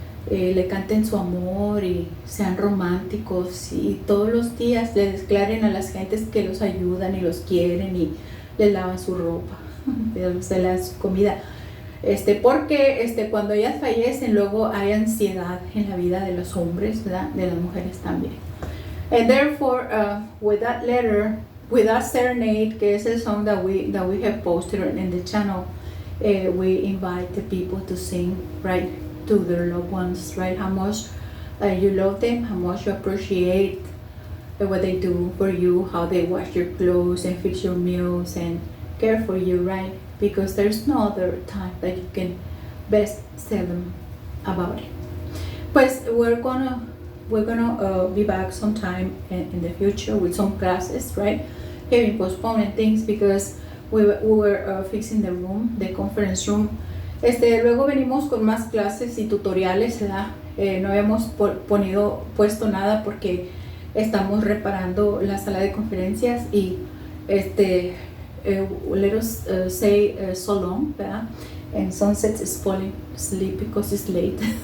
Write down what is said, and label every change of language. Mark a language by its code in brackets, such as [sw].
[es] Le canten su amor y sean románticos, y todos los días le declaren a las gentes que los ayudan y los quieren y les lavan su ropa, les dan su comida. Porque cuando ellas fallecen, luego hay ansiedad en la vida de los hombres, ¿verdad? De las mujeres también. [en] And therefore, with that letter, with that serenade, que es el song that we have posted in the channel, we invite the people to sing, right, to their loved ones, right? How much you love them, how much you appreciate what they do for you, how they wash your clothes and fix your meals and care for you, right? Because there's no other time that you can best tell them about it. Pues we're gonna be back sometime in the future with some classes, right? Having postponed things because we were fixing the room, the conference room. [es] Luego venimos con más clases y tutoriales, ¿verdad? No habíamos puesto nada porque estamos reparando la sala de conferencias y let us say so long, ¿verdad? [en] And Sunset is falling asleep because it's late.